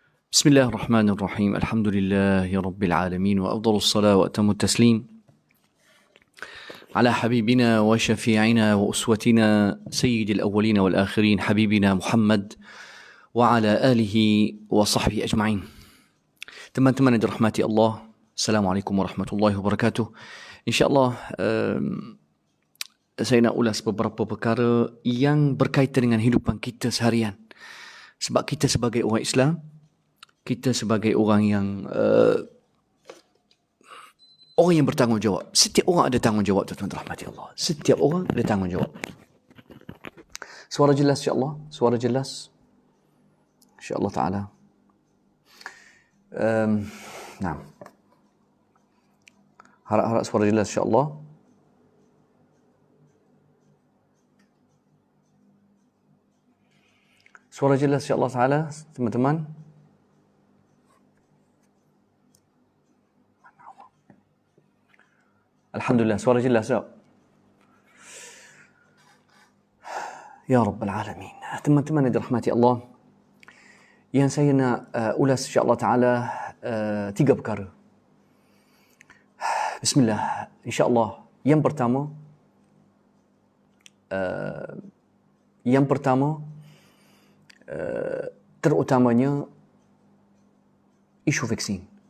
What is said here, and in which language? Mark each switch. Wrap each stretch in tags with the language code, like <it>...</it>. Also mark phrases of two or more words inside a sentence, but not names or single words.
<ar>بسم الله الرحمن الرحيم. الحمد لله رب العالمين، وأفضل الصلاة وأتم التسليم على حبيبنا وشفيعنا وأسوتنا سيد الأولين والآخرين حبيبنا محمد وعلى آله وصحبه أجمعين.</ar> <ms>Teman-teman yang dirahmati Allah,</ms> <ar>السلام عليكم ورحمة الله وبركاته.</ar> <ms>InsyaAllah saya nak ulas beberapa perkara yang berkaitan dengan hidupan kita seharian. Sebab kita sebagai orang Islam, kita sebagai orang yang bertanggungjawab. Setiap orang ada tanggungjawab, tuan-tuan rahmati Allah. Setiap orang ada tanggungjawab. Suara jelas insya-Allah? Suara jelas?</ms> <ar>إن شاء الله تعالى.</ar> <ms>Nah. Harap-harap suara jelas insya-Allah. Suara jelas</ms> <ar>إن شاء الله تعالى,</ar> <ms>teman-teman. Alhamdulillah, suara jelas tak?</ms> <ar>يا رب العالمين.</ar> <ms>Teman-teman yang dirahmati Allah, yang saya nak ulas</ms> <ar>إن شاء الله تعالى</ar> <ms>tiga perkara. Bismillah. InsyaAllah, yang pertama, terutamanya isu vaksin.</ms>